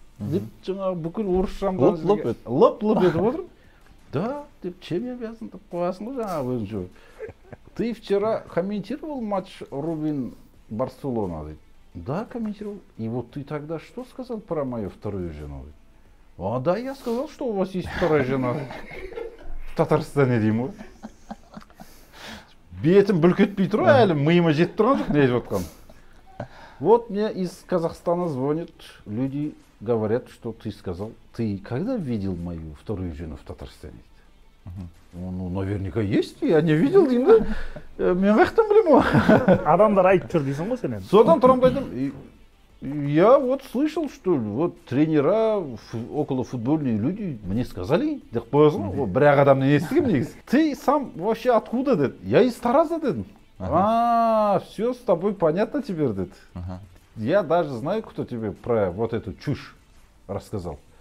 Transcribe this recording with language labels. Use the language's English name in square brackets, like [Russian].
[Kazakh] деп жаңағы бүкіл орысша лып етіп отырмын. Да, деп [Russian] чем обязан [Kazakh] деп қоясың ғой жаңағы өзінше. [Russian] Ты вчера комментировал матч Рубин-Барселона, [Kazakh] дейді. [Russian] Да, комментировал. И вот ты тогда что сказал про мою вторую жену? А да, я сказал, что у вас есть вторая жена в Татарстане, [Kazakh] деймін ғой. Бетім бүлк етпей тұр, әлі миыма жетіп тұрған жоқ, не айтып отқан. [Russian] Вот мне из Казахстана звонят люди, говорят, что ты сказал. Ты когда видел мою вторую жену в Татарстане? Ну, наверняка есть, я не видел, [Kazakh] деймін да. Мен қаяқтан білемін ғой. Адамдар айтып жүр дейсің ғой сен енді. Содан тұрамын да айтамын. [Russian] Я вот слышал, что вот тренера, около футбольные люди мне сказали, [Kazakh] деп қоясың ғой, бір-ақ адамнан естігемін негізі. [Russian] Ты сам вообще откуда, [Kazakh] деді. [Russian] Я из Тараза, [Kazakh] дедім. [Russian] Все с тобой понятно теперь, деді. Я даже знаю, кто тебе про вот эту чушь рассказал.